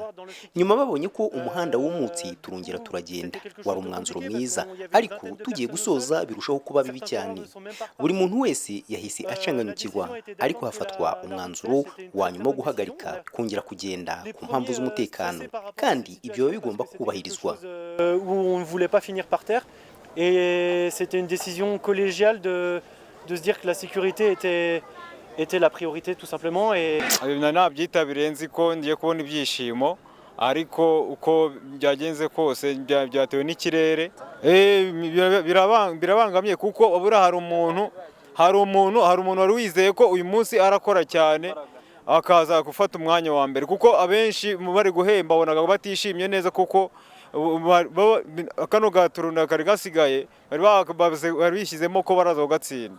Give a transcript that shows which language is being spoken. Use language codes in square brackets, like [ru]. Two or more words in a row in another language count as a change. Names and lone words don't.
[rw] Nyuma babonye ko umuhanda w'umutsi turongera turagenda. Wari umwanzuro mwiza, ariko tugiye gusoza birushaho kuba bibi cyane. Buri muntu wese yahise acanganyukirwa, ariko hafatwa umwanzuro wa nyuma wo guhagarika kongera kugenda ku mpamvu z'umutekano, kandi ibyo bigomba kubahirizwa. [fr] On ne voulait pas finir par terre et c'était une décision collégiale de se dire que la sécurité était la priorité tout simplement. Et [rw] nabyitabiriye nzi ko ngiye kubona ibyishimo, ariko uko byagenze kose byatewe n'ikirere birabangamye kuko abura hari umuntu wari wizeye ko uyu munsi arakora cyane akaza gufata umwanya wa mbere, kuko abenshi bari guhemba bonaga batishimye neza kuko kano gaturuna kari gasigaye bari bishyizemo ko baraza kugatsinda.